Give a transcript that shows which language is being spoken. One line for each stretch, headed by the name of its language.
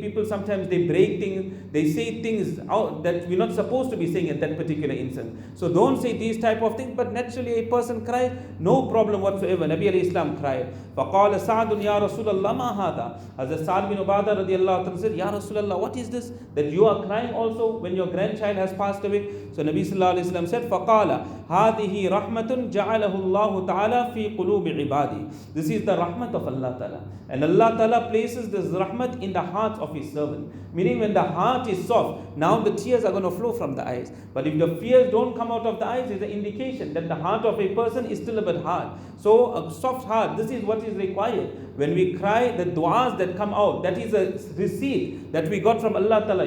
English: People sometimes they break things, they say things out that we're not supposed to be saying at that particular instance. So don't say these type of things, but naturally a person cries, no problem whatsoever. Nabi alayhi salam cried.
Arabic: فَقَالَ سَعْدٌ يَا رَسُولَ اللَّهِ مَا هَذَا.
English: Hazrat Sa'd bin Ubadah radiallahu ta'ala said, Ya Rasulullah, what is this? That you are crying also when your grandchild has passed away? So Nabi sallallahu alayhi wa sallam said,
Arabic: فَقَالَ هَذِهِ رَحْمَةٌ جَعَلَهُ اللَّهُ تَعَالَى فِي قُلُوبِ عِبَادِهِ.
English: This is the rahmat of Allah Ta'ala. And Allah Ta'ala places this rahmat in the hearts of His servant. Meaning when the heart is soft, now the tears are going to flow from the eyes. But if the tears don't come out of the eyes, it's an indication that the heart of a person is still a bit hard. So a soft heart, this is what is required. When we cry, the du'as that come out, that is a receipt that we got from Allah Ta'ala.